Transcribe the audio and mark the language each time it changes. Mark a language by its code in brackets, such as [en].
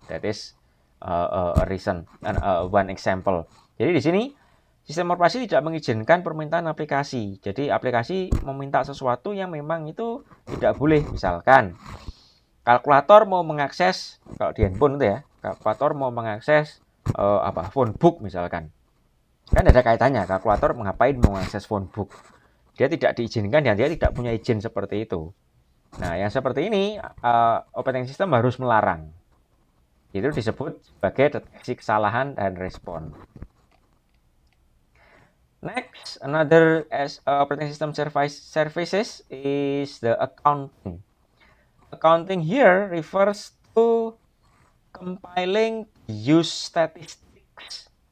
[en] That is a reason and one example. [id] Jadi di sini sistem operasi tidak mengizinkan permintaan aplikasi. Jadi aplikasi meminta sesuatu yang memang itu tidak boleh. Misalkan kalkulator mau mengakses, kalau di handphone itu ya, kalkulator mau mengakses phone book misalkan. Kan ada kaitannya, kalkulator mengapain mau mengakses phone book. Dia tidak diizinkan dan dia tidak punya izin seperti itu. Nah, yang seperti ini operating system harus melarang. Itu disebut sebagai deteksi kesalahan dan respon. [en] Next, another operating system services is the accounting. Accounting here refers to compiling use statistics.